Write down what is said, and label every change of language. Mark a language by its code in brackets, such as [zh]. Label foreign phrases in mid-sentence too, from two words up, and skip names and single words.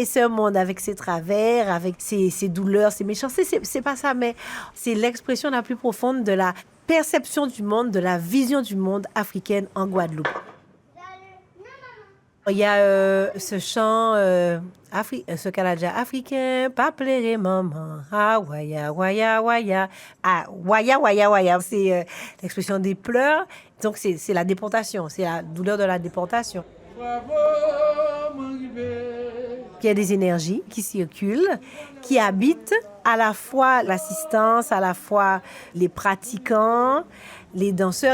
[fr] C'est un monde avec ses travers, avec ses douleurs, ses méchancetés. C'est pas ça, mais c'est l'expression la plus profonde de la perception du monde, de la vision du monde africaine en Guadeloupe. Il y a ce chant, ce canadien africain, pas pleurer maman, ah waya waya waya, ah waya waya waya, c'est l'expression des pleurs. Donc c'est la déportation, c'est la douleur de la déportation. Il y a des énergies qui circulent, qui habitent à la fois l'assistance, à la fois les pratiquants, les danseurs.